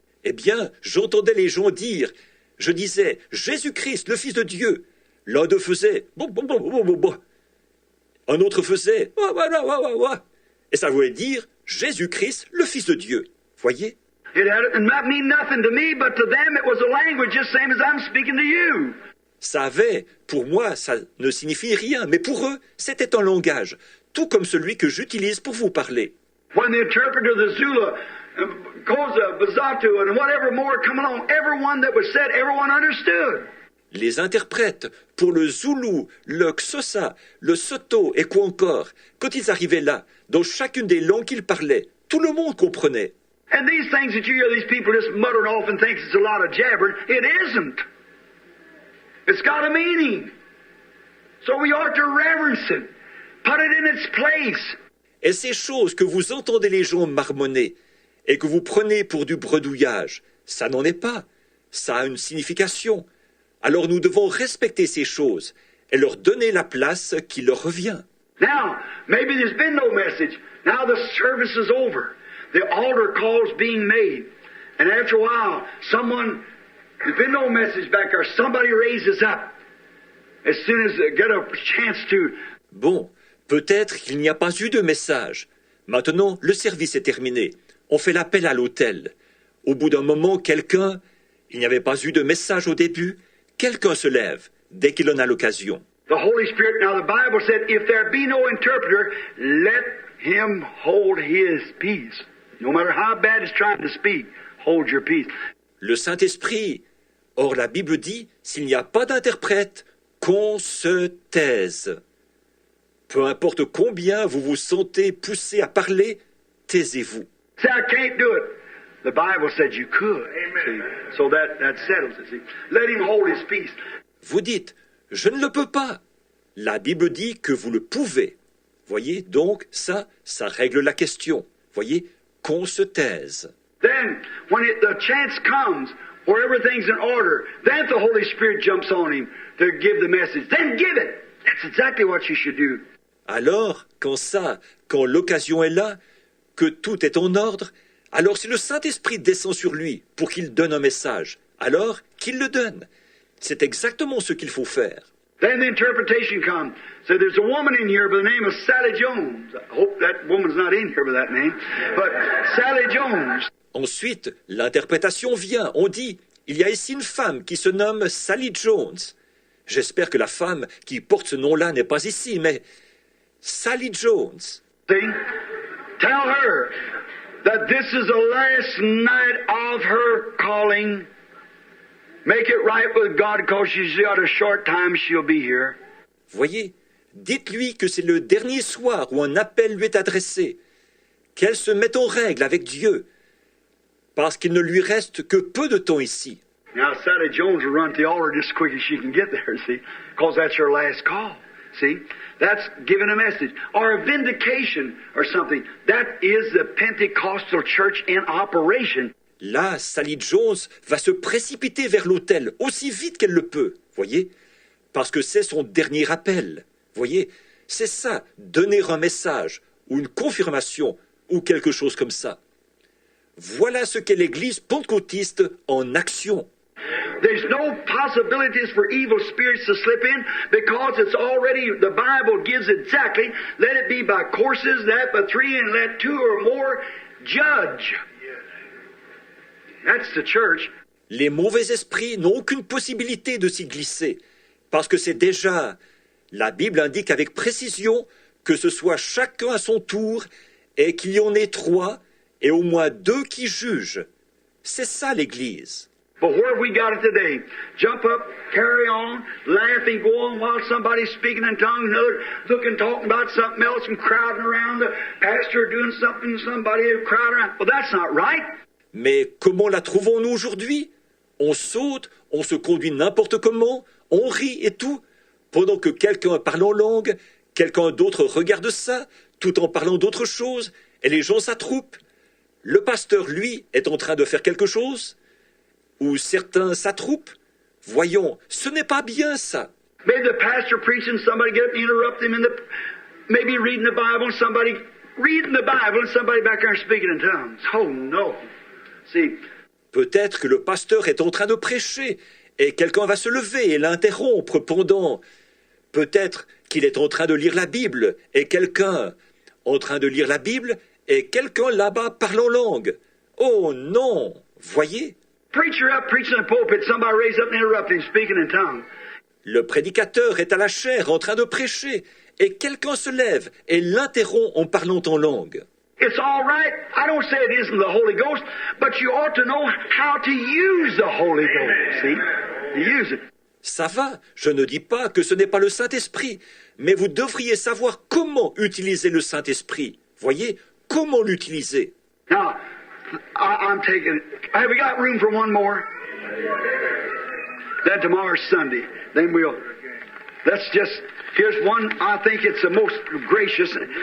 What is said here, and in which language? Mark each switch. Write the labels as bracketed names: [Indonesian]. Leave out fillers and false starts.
[French] Eh bien, j'entendais les gens dire, je disais, Jésus-Christ, le Fils de Dieu. L'un d'eux faisait, bon, bon, bon, bon, bon, bon. Un autre faisait, wa, wa, wa, wa, wa, wa. Et ça voulait dire, Jésus-Christ, le Fils de Dieu. Voyez? [English] It had not mean nothing to me, but to them it was a language just same as I'm speaking to you. [French] Ça avait, pour moi, ça ne signifie rien, mais pour eux, c'était un langage, tout comme celui que j'utilise pour vous parler. [English] When the interpreter, the Zula, Koza, Bazatu, and whatever more come along, everyone that was said, everyone understood. [French] Les interprètes, pour le Zoulou, le Xhosa, le Soto et quoi encore, quand ils arrivaient là, dans chacune des langues qu'ils parlaient, tout le monde comprenait. [English] And these things that you hear these people just muttering off and think it's a lot of jabbering, it isn't. It's got a meaning. So we ought to reverence it. Put it in its place. [French] Et ces choses que vous entendez les gens marmonner et que vous prenez pour du bredouillage, ça n'en est pas. Ça a une signification. Alors nous devons respecter ces choses et leur donner la place qui leur revient. [English] Now, maybe there's been no message. Now the service is over. The altar call's being made. And after a while, there's been no message back there. Somebody raises up. As soon as they get a chance to. [French] Bon, peut-être qu'il n'y a pas eu de message. Maintenant, le service est terminé. On fait l'appel à l'autel. Au bout d'un moment, il n'y avait pas eu de message au début, quelqu'un se lève dès qu'il en a l'occasion. [English] The Holy Spirit, now the Bible said, if there be no interpreter, let him hold his peace. No matter how bad he's trying to speak, hold your peace. [French] Le Saint-Esprit, or la Bible dit, s'il n'y a pas d'interprète, qu'on se taise. Peu importe combien vous vous sentez poussé à parler, taisez-vous. [English] Say, I can't do it. The Bible said you could. See? So that settles it. See? Let him hold his peace. [French] Vous dites, je ne le peux pas. La Bible dit que vous le pouvez. Voyez, donc, ça règle la question. Voyez, qu'on se taise. [English] Then, when the chance comes where everything's in order, then the Holy Spirit jumps on him to give the message. Then give it. That's exactly what you should do. [French] Alors, quand l'occasion est là, que tout est en ordre, alors si le Saint-Esprit descend sur lui pour qu'il donne un message, alors qu'il le donne. C'est exactement ce qu'il faut faire. [English] Then the interpretation comes. So there's a woman in here by the name of Sally Jones. I hope that woman's not in here by that name. But Sally Jones. [French] Ensuite, l'interprétation vient. On dit, il y a ici une femme qui se nomme Sally Jones. J'espère que la femme qui porte ce nom-là n'est pas ici, mais Sally Jones. [English] See? Tell her that this is the last night of her calling. Make it right with God because she's got a short time she'll be here. [French] Voyez, dites-lui que c'est le dernier soir où un appel lui est adressé, qu'elle se mette en règle avec Dieu, parce qu'il ne lui reste que peu de temps ici. [English] Now Sally Jones will run to the altar just as quick as she can get there, see, because that's her last call. See, that's giving a message or a vindication or something. That is the Pentecostal church in operation. [French] Là, Sally Jones va se précipiter vers l'autel aussi vite qu'elle le peut, voyez, parce que c'est son dernier appel. Voyez, c'est ça, donner un message ou une confirmation ou quelque chose comme ça. Voilà ce qu'est l'Église pentecôtiste en action. [English] There's no possibilities for evil spirits to slip in because it's already, the Bible gives exactly, let it be by courses, that by three, and let two or more judge. That's the church. [French] Les mauvais esprits n'ont aucune possibilité de s'y glisser, parce que c'est déjà, la Bible indique avec précision que ce soit chacun à son tour et qu'il y en ait 3 et au moins 2 qui jugent. C'est ça l'Église. [English] But where have we got it today? Jump up, carry on, laughing, go on while somebody's speaking in tongues, another looking, talking about something else and crowding around the pastor doing something, somebody crowding around. Well, that's not right. [French] Mais comment la trouvons-nous aujourd'hui? On saute, on se conduit n'importe comment, on rit et tout, pendant que quelqu'un parle en langue, quelqu'un d'autre regarde ça, tout en parlant d'autre chose, et les gens s'attroupent. Le pasteur, lui, est en train de faire quelque chose, ou certains s'attroupent. Voyons, ce n'est pas bien ça. [English] Maybe the pastor preaching, somebody get up and interrupt him in the, maybe reading the Bible, and somebody reading the Bible, and somebody back there speaking in tongues. Oh no. See, [French] Peut-être que le pasteur est en train de prêcher, et quelqu'un va se lever et l'interrompre pendant... Peut-être qu'il est en train de lire la Bible, et quelqu'un en train de lire la Bible, et quelqu'un là-bas parle en langue. Oh non, voyez? [English] preacher up preaching in the pulpit, somebody raise up and interrupt him speaking in tongues. [French] Le prédicateur est à la chaire en train de prêcher, et quelqu'un se lève et l'interrompt en parlant en langue. [English] It's all right. I don't say it isn't the Holy Ghost, but you ought to know how to use the Holy Ghost, see? To use it. [French] Ça va, je ne dis pas que ce n'est pas le Saint-Esprit, mais vous devriez savoir comment utiliser le Saint-Esprit. Voyez, comment l'utiliser. [English] Now, I'm taking... Have we got room for one more? Then tomorrow's Sunday. Then we'll... Let's just... Here's one, I think it's the most gracious...